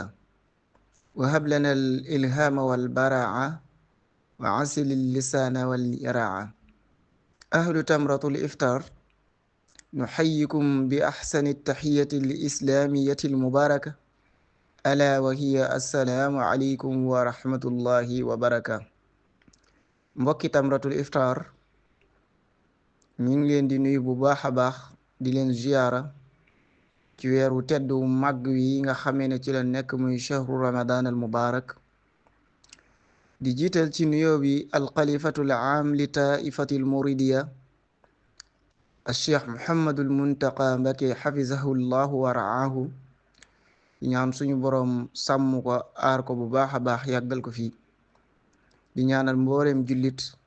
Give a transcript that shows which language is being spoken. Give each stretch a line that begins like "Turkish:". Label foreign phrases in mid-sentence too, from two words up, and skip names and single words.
Arabic: وهب لنا الإلهام والبراعة وعسل اللسان واليراعة أهل تمرة الإفطار نحييكم بأحسن التحية الإسلامية المباركة ألا وهي السلام عليكم ورحمة الله وبركاته
Wolof: mbokki Tamratul Iftar ñu ngi leen di nuyu bu baax a baax di leen ziyaara ci weeru tedd wu màgg wi nga xamee ne ci la nekk muy
Arabic: شهر رمضان المبارك
Wolof: di jiital ci nuyoo bi
Arabic: الخليفة العام للطائفة المريدية
Wolof: alcheikh Muhammadul Muntaqa Mbake
Arabic: حفظه الله ورعاه
Wolof: ñaan suñu boroom sàmm ko aar ko bu baax a baax yàggal ko fii di ñaanal mbooleem jullit